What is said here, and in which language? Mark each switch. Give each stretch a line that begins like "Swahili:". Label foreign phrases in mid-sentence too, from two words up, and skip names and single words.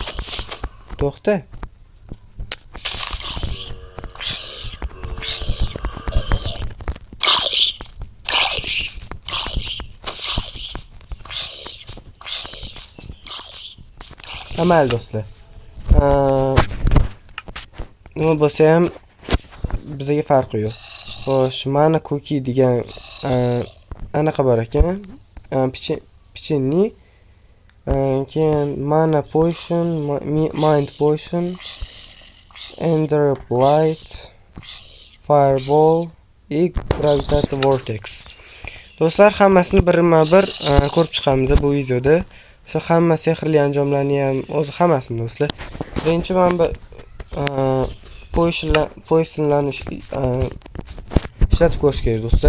Uzbek: To'xta. Amal do'stlar. Nima bo'lsa ham bizga farqi yo'q. Xo'sh, mana cookie degan anaqa bor ekan. Pichenni. Keyin mana
English: potion, mind potion, ender blight, fireball,
Uzbek: gravitatsiya vortex. Do'stlar, hammasini birma-bir ko'rib chiqamiz bu videoda. Shu hamma sehrli anjomlarni ham o'zi hammasini do'stlar. Birinchi men bu poisonlarni ishlatib ko'rish kerak do'stlar.